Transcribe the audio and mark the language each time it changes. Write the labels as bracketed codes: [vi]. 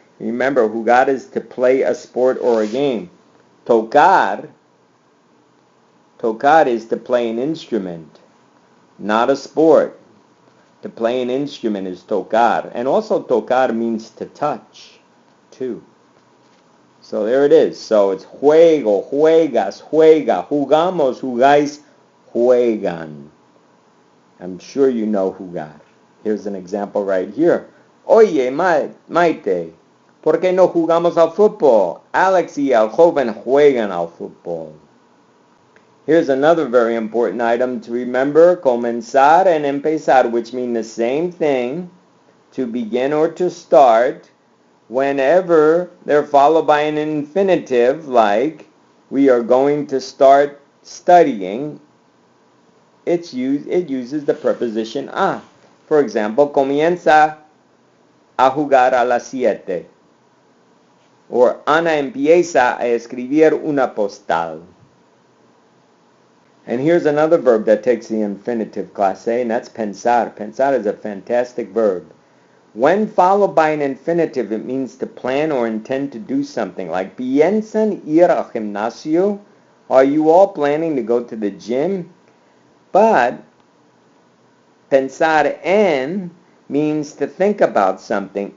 [en] Remember, jugar is to play a sport or a game. Tocar is to play an instrument, not a sport. To play an instrument is tocar. And also tocar means to touch, too. So there it is. So it's [es] juego, juegas, juega, jugamos, jugáis, juegan. [en] I'm sure you know jugar. Here's an example right here. [es] Oye, Maite, ¿por qué no jugamos al fútbol? Alex y el joven juegan al fútbol. [en] Here's another very important item to remember. Comenzar and empezar, which mean the same thing, to begin or to start, whenever they're followed by an infinitive, like we are going to start studying, it uses the preposition a. For example, [es] comienza a jugar a las 7. Or Ana empieza a escribir una postal. [en] And here's another verb that takes the infinitive, class A, and that's pensar. Pensar is a fantastic verb. When followed by an infinitive, it means to plan or intend to do something. [es] Like, ¿piensan ir al gimnasio? [en] Are you all planning to go to the gym? But pensar en means to think about something.